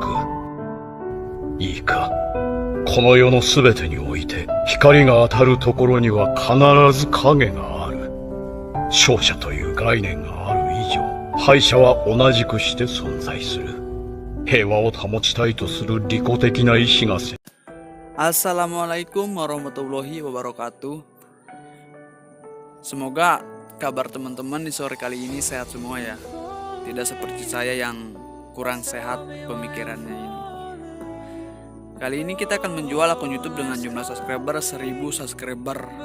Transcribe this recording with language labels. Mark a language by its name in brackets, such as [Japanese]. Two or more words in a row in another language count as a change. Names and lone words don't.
[Japanese] いいか、この世のすべてにおいて光が当たるところには必ず影がある。勝者という概念がある以上、敗者は同じくして存在する。平和を保ちたいとする利己的な意志が [Arabic] السلام عليكم ورحمة الله وبركاته. [Indonesian] Semoga kabar teman-teman di sore kali ini sehat semua ya. Tidak seperti saya yang kurang sehat pemikirannya ini. Kali ini kita akan menjual akun YouTube dengan jumlah subscriber 1000 subscriber.